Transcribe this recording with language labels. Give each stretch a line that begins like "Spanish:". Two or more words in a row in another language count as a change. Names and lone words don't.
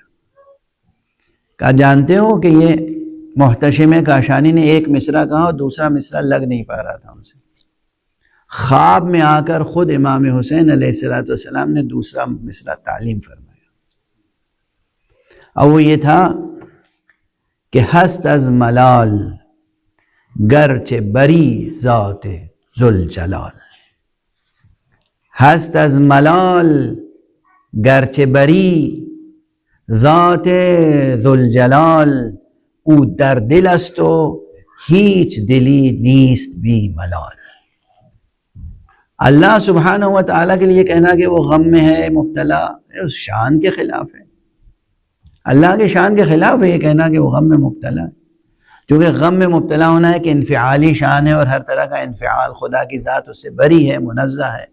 Urdu: کہا جانتے ہو کہ یہ محتشم کاشانی نے ایک مصرع کہا اور دوسرا مصرع لگ نہیں پا رہا تھا ان سے. خواب میں آ کر خود امام حسین علیہ السلام نے دوسرا مصرع تعلیم فرمایا، اور وہ یہ تھا کہ
Persian: ہست از ملال گرچہ بری ذات ذوالجلال. ہست از ملال گرچہ بری ذات ذوالجلال، او در دل است و هیچ دلی نیست بی ملال.
Urdu: اللہ سبحانہ و تعالیٰ کے لیے کہنا کہ وہ غم میں ہے، مبتلا، اس شان کے خلاف ہے. اللہ کے شان کے خلاف ہے یہ کہنا کہ وہ غم میں مبتلا ہے، کیونکہ غم میں مبتلا ہونا ہے کہ انفعالی شان ہے، اور ہر طرح کا انفعال خدا کی ذات اس سے بری ہے، منزہ ہے.